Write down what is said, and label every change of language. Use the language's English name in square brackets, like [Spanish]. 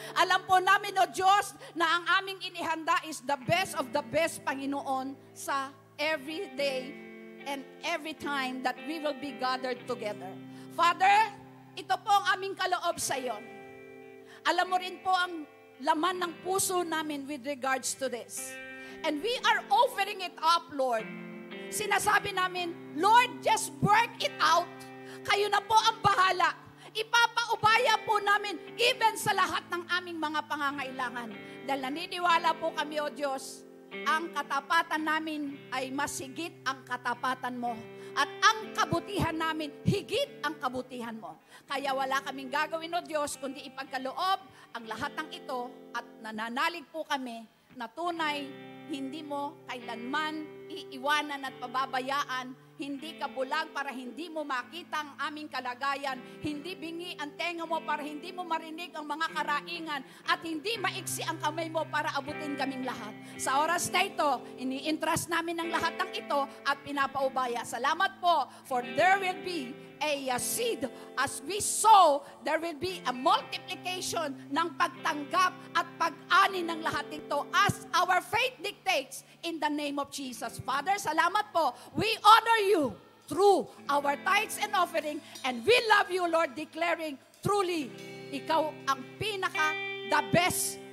[Filipino] Alam po namin, O Diyos, na ang aming inihanda [English] is the best of the best, Panginoon, sa every day and every time that we will be gathered together. [Filipino] Father, ito po ang aming kaloob sa iyo. Alam mo rin po ang laman ng puso namin [English] with regards to this. And we are offering it up, Lord. [Filipino] Sinasabi namin, [English] Lord, just work it out. [Filipino] Kayo na po ang bahala. Ipapaubaya po namin even sa lahat ng aming mga pangangailangan. Dahil naniniwala po kami, O Diyos, ang katapatan namin ay mas higit ang katapatan mo. At ang kabutihan namin, higit ang kabutihan mo. Kaya wala kaming gagawin, O Diyos, kundi ipagkaloob ang lahat ng ito at nananalig po kami na tunay, hindi mo kailanman iiwanan at pababayaan, hindi ka bulag para hindi mo makita ang aming kalagayan, hindi bingi ang tenga mo para hindi mo marinig ang mga karaingan, at hindi maiksi ang kamay mo para abutin kaming lahat. Sa oras na ito, ini-entrust namin ang lahat ng ito at pinapaubaya. Salamat po, [English] for there will be a seed. As we sow, there will be a multiplication [Filipino] ng pagtanggap at pag-ani ng lahat ito [English] as our faith dictates in the name of Jesus. [Filipino] Father, salamat po. [English] We honor you through our tithes and offering, and we love you, Lord, declaring truly, [Filipino] ikaw ang pinaka [English] the best